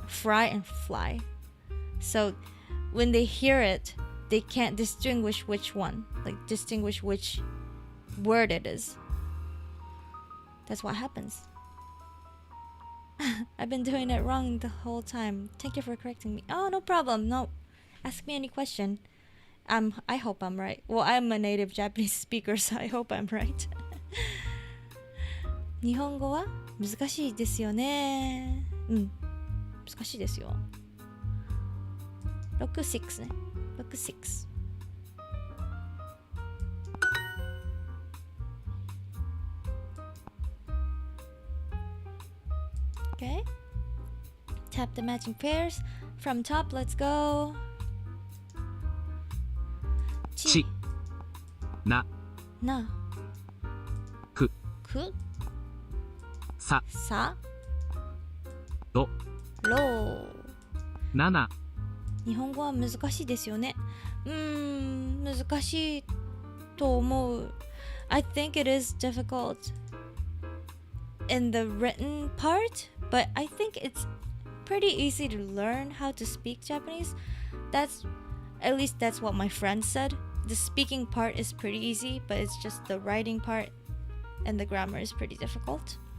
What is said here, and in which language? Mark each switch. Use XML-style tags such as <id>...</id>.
<en>Fry and fly. So when they hear it, they can't distinguish which one, like distinguish which word it is. That's what happens. I've been doing it wrong the whole time. Thank you for correcting me. Oh, no problem. No, ask me any question. I hope I'm right. Well, I'm a native Japanese speaker, so I hope I'm right.</en> <ja>日本語は難しいですよね。難しいですよ。 6-6ね。6-6.</ja> <en>Okay. Tap the matching pairs. From top, let's go.</en> <ja>ち、な、な、く、く、さ、さ、ろ、ろ。なな。日本語は難しいですよね。難しいと思う。</ja> <en>I think it is difficult in the written part, but I think it's pretty easy to learn how to speak Japanese. At least that's what my friend said. The speaking part is pretty easy, but it's just the writing part and the grammar is pretty difficult.</en>